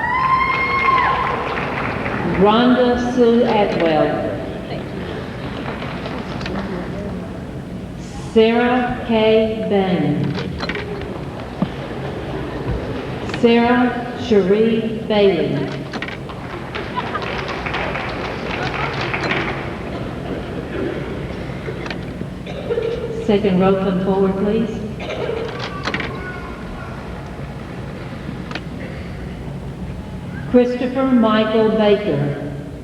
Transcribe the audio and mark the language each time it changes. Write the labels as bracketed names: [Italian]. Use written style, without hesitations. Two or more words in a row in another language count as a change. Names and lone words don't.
[English] Rhonda Sue Atwell. Sarah K. Bain. Sarah Cherie Bailey. Second row come forward, please. Christopher Michael Baker.